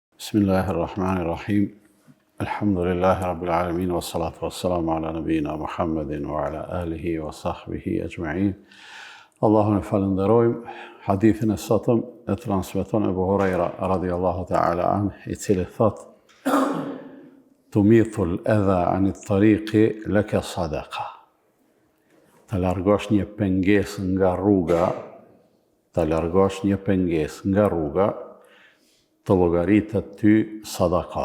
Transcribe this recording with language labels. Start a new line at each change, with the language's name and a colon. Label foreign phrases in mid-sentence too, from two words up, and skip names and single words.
Arabic: بسم الله الرحمن الرحيم الحمد لله رب العالمين والصلاة والسلام على نبينا محمد وعلى آله وصحبه أجمعين.
Albanian: Allahun e falenderojmë. Hadithin e sotëm e transmeton Ebu Hurajra
Arabic: رضي الله تعالى عنه,
Albanian: i cili thot:
Arabic: تميط الأذى عن الطريق لك صدقة.
Albanian: Të largosh një pengesë nga rruga, të llogaritet ty sadaka.